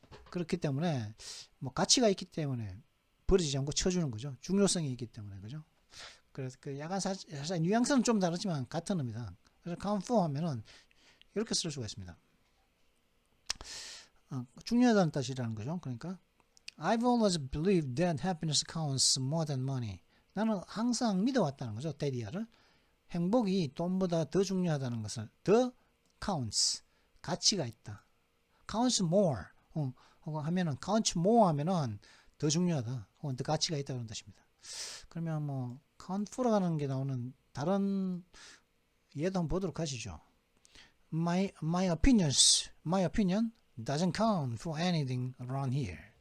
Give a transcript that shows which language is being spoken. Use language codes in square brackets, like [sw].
[ko] 그렇기 때문에 뭐 가치가 있기 때문에 버리지 않고 쳐주는 거죠. 중요성이 있기 때문에. 그죠? 그래서 그 약간 사실 뉘앙스는 좀 다르지만 같은 의미다. 그래서 count for 하면은 이렇게 쓸 수가 있습니다. 중요하다는 뜻이라는 거죠. [en] 그러니까 I've always believed that happiness counts more than money. [ko] 나는 항상 믿어왔다는 거죠. 데디아를. 행복이 돈보다 더 중요하다는 것을 더 counts. 가치가 있다. counts more. 혹은 하면은 counts more 하면은 더 중요하다. 혹은 더 가치가 있다 그런 뜻입니다. 그러면 뭐 count for라고 하는 게 나오는 다른 예도 한번 보도록 하시죠. [en] My opinion doesn't count for anything around here.